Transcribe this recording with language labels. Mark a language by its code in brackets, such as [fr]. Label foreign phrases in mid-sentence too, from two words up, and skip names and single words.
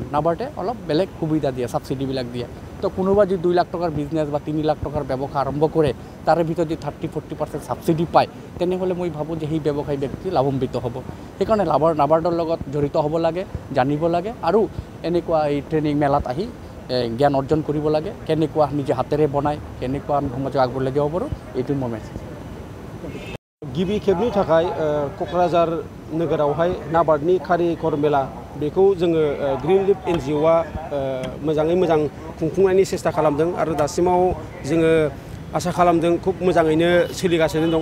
[as] নাবাৰ্ডে অলপ বেলেগ সুবিধা দিয়ে, ছাবচিডিবিলাক দিয়ে। তো কোনোবা যদি 2 লাখ টকাৰ বিজনেছ বা 3 লাখ টকাৰ ব্যৱসায় আৰম্ভ কৰে তাৰে ভিতৰত যদি 30-40% ছাবচিডি পায় তেনেহ'লে মই ভাবোঁ যে সেই ব্যৱসায়ী ব্যক্তি লাভান্বিত হ'ব। সেইকাৰণে নাবাৰ্ডৰ লগত জড়িত হ'ব লাগে, জানিব লাগে আৰু এনেকুৱা এই ট্ৰেইনিং মেলাত আহি জ্ঞান অৰ্জন কৰিব লাগে। কেনেকুৱা নিজে হাতেৰে বনায়, কেনেকুৱা আমি সমাজক আগবঢ়াই যাব পাৰোঁ, এইটো মই মেছেজ। [brx] गिबि खेबनि थाखाय क'क्राझार नोगोरावहाय नाबार्डनि कारिकर मेला बेखौ जोङो ग्रीन लिफ NGOआ मोजाङै मोजां खुंफुंनायनि सेस्था खालामदों आरो दासिमाव जोङो आसा खालामदों खुब मोजाङैनो सोलिगासिनो दं।